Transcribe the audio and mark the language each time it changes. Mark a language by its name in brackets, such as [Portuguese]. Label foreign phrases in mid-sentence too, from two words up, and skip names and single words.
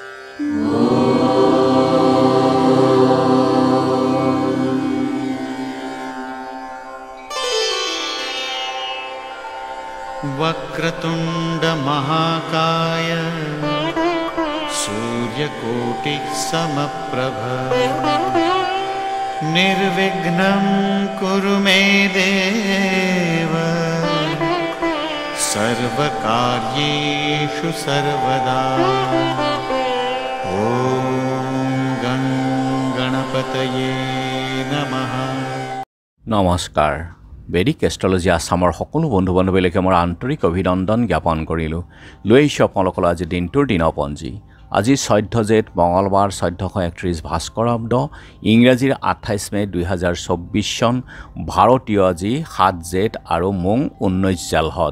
[Sanskrit] वक्रतुंड महाकाय सूर्यकोटि समप्रभ निर्विघ्नं कुरु मे देव सर्वकार्येषु सर्वदा। ओम गं गणपतये नमः। [Assamese] नमस्कार। বেদিক এষ্ট্ৰলজি আসামৰ সকলো বন্ধু বান্ধৱীলৈকে মোৰ আন্তৰিক অভিনন্দন জ্ঞাপন কৰিলো। লৈ আহিছোঁ আপোনালোকৰ আজি দিনটোৰ দিনপঞ্জী। আজি 14 জেঠ মঙলবাৰ 1431 ভাস্কৰাব্দ ইংৰাজীৰ 28 মে 2024 চন ভাৰতীয় আজি 7 জেঠ আৰু মোং 19 জালহত।